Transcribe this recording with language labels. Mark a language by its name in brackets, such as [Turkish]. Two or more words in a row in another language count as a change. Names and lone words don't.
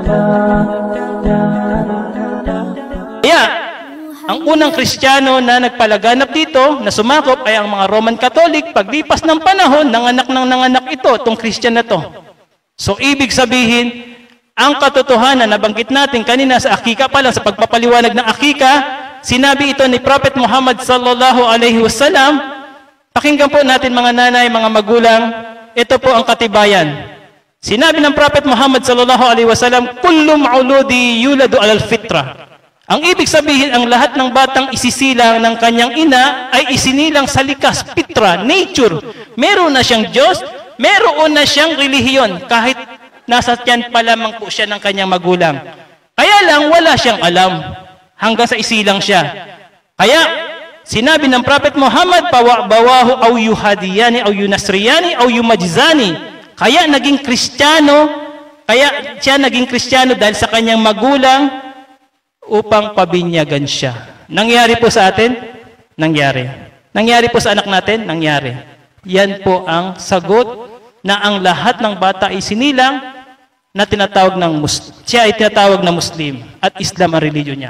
[Filipino] Kaya, ang unang Kristiyano na nagpalaganap dito, na sumakop, ay ang mga [English] Roman Catholic. [Filipino] Paglipas ng panahon, nanganak ito, itong Christian na to. So, ibig sabihin, ang katotohanan na banggit natin kanina sa akika pa lang, sa pagpapaliwanag ng akika, sinabi ito ni Prophet Muhammad [Arabic] صلى الله عليه وسلم. [Filipino] Pakinggan po natin mga nanay, mga magulang, ito po ang katibayan. Sinabi ng Prophet Muhammad [Arabic] صلى الله عليه وسلم, كل مولود يولد على الفطرة. [Filipino] Ang ibig sabihin, ang lahat ng batang isisilang ng kanyang ina ay isinilang sa likas, fitra, nature. Meron na siyang Diyos, meron na siyang relihiyon, kahit nasa tiyan pa lamang po siya ng kanyang magulang. Kaya lang wala siyang alam hanggang sa isilang siya. Kaya sinabi ng Prophet Muhammad, [Arabic] أبواه أو يهودانه أو ينصرانه أو يمجسانه. [Filipino] Kaya naging Kristiyano, kaya siya naging Kristiyano dahil sa kanyang magulang upang pabinyagan siya. Nangyari po sa atin? Nangyari. Nangyari po sa anak natin? Nangyari. Yan po ang sagot na ang lahat ng bata ay sinilang na tinatawag ng siya ay tinatawag na Muslim at Islam ang religion niya.